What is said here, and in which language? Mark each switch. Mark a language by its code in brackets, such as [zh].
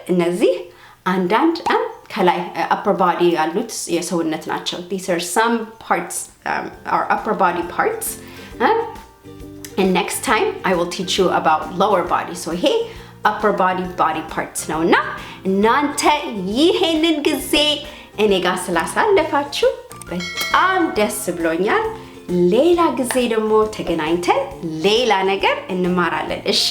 [am] እነዚህ አንዳንድ ከላይ [en] upper body [am] ያሉት የሰውነት ናቸው. [en] These are some parts our upper body parts. And next time I will teach you about lower body. [am] So ይሄ [en] upper body parts [am] ነውና እናንተ ይሄንን ጊዜ እኔ ጋር ስላሳለፋችሁ በጣም ደስ ብሎኛል. ሌላ ጊዜ ደግሞ ተገናኝተን ሌላ ነገር እንማራለን.